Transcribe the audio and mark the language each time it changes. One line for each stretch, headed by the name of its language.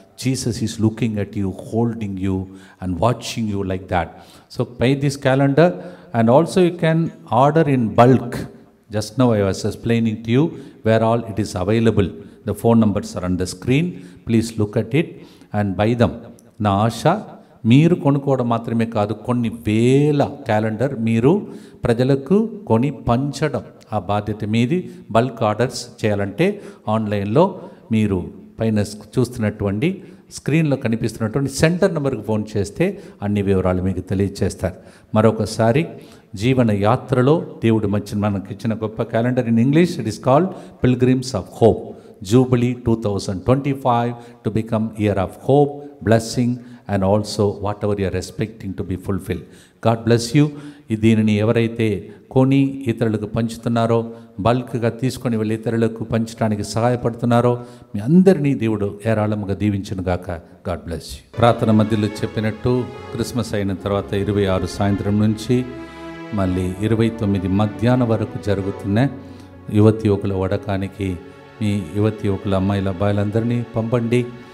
English: Jesus is looking at you, holding you and watching you like that. So buy this calendar, and also you can order in bulk. Just now I was explaining to you where all it is available. The phone numbers are on the screen. Please look at it and buy them.
Telugu: నా ఆశ మీరు కొనుక్కోవడం మాత్రమే కాదు, కొన్ని వేల calendar మీరు ప్రజలకు కొని పంచడం ఆ బాధ్యత మీది. బల్క్ ఆర్డర్స్ చేయాలంటే ఆన్లైన్లో మీరు పైన చూస్తున్నటువంటి స్క్రీన్లో కనిపిస్తున్నటువంటి సెంటర్ నెంబర్కి ఫోన్ చేస్తే అన్ని వివరాలు మీకు తెలియజేస్తారు. మరొకసారి జీవన యాత్రలో దేవుడు మనకి ఇచ్చిన గొప్ప calendar.
English: In English it is called pilgrims of hope, Jubilee 2025 to become year of hope, blessing and also whatever you are expecting to be fulfilled. God bless you.
Telugu: దీనిని ఎవరైతే కొని ఇతరులకు పంచుతున్నారో, బల్క్గా తీసుకొని వెళ్ళి ఇతరులకు పంచడానికి సహాయపడుతున్నారో మీ అందరినీ దేవుడు ఏరాళముగా దీవించును గాక.
English: God bless you.
Telugu: ప్రార్థన మధ్యలో చెప్పినట్టు క్రిస్మస్ అయిన తర్వాత 26 సాయంత్రం నుంచి మళ్ళీ 29 మధ్యాహ్నం వరకు జరుగుతున్న యువతి యువకుల వడకానికి మీ యువతి యువకుల అమ్మాయిల అబ్బాయిలందరినీ పంపండి.